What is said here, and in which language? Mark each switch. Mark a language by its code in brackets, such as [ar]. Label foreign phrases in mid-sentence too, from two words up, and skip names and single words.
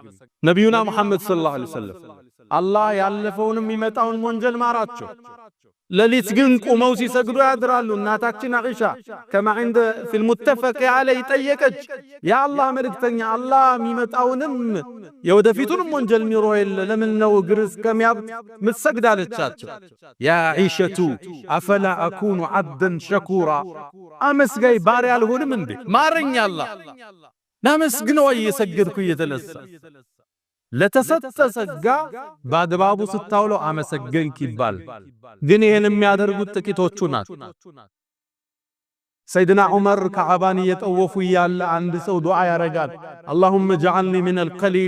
[am] ነቢዩና መሐመድ [ar] صلى الله عليه وسلم [am] አላህ ያለፈውንም የሚመጣውን ወንጀል ማራቸው። ለሊት ግን ቆመው ሲሰግዱ ያድራሉ። እናታችን አኢሻ [ar] كما عند في المتفق عليه [am] ጠየቀች፣ የአላህ መልእክተኛ አላህ የሚመጣውንም የወደፊቱንም ወንጀል ሚሮ የለ ለምን ነው እግር እስከሚያብጥ ምትሰግድ አለቻቸው። [ar] يا عائشة أفلا أكون عبدا شكورا [am] አመስጋይ ባሪያ አልሆንም እንዴ? ማረኝ አላህ ላመስግነው እየሰገድኩ እየተነሳ ለተሰጠ ጸጋ በአግባቡ ስታውለው አመሰገንክ ይባል። ግን ይሄን የሚያደርጉት ጥቂቶቹ ናቸው። ሰይድና ዑመር ከዓባን እየጠወፉ ያለ አንድ ሰው ዱዓ ያረጋል። [ar] اللهم اجعلني من القليل